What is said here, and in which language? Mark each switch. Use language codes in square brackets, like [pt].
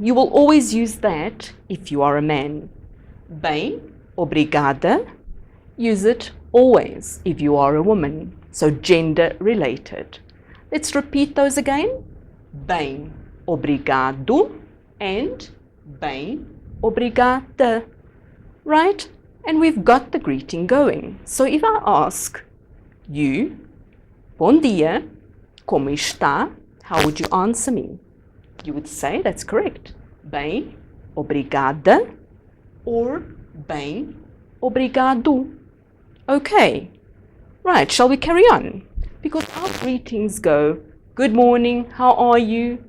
[en] You will always use that if you are a man. [pt] Bem, obrigada, [en] use it always if you are a woman. So gender related. Let's repeat those again. [pt] Bem, obrigado, and bem, obrigada. Right? [en] And we've got the greeting going. So if I ask you, [pt] bom dia, como está? [en] How would you answer me? You would say, that's correct, [pt] bem, obrigada, [en] or [pt] bem, obrigado. [en] Okay, right, shall we carry on? Because our greetings go, good morning, how are you?